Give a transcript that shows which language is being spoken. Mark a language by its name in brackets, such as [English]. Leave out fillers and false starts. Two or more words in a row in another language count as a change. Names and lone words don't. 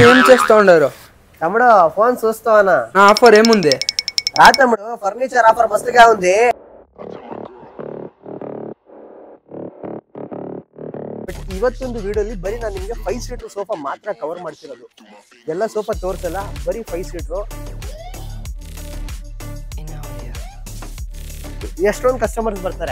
[Telugu] చేస్తూ తమ్ముడు ఫోన్ చూస్తావనా? ఆఫర్ ఏముంది రా తమ్ముడు, ఫర్నిచర్ ఆఫర్ మస్తుగా ఉంది. [Kannada] ಇವತ್ತೊಂದು ವಿಡಿಯೋಲಿ ಬರೀ ನಾನು ನಿಮಗೆ 5 ಸೀಟರ್ ಸೋಫಾ ಮಾತ್ರ ಕವರ್ ಮಾಡ್ತಿರೋದು. ಎಲ್ಲ ಸೋಫಾ ತೋರಿಸಲ್ಲ, ಬರೀ 5 ಸೀಟರ್. ಎಷ್ಟೊಂದು ಕಸ್ಟಮರ್ಸ್ ಬರ್ತಾರೆ.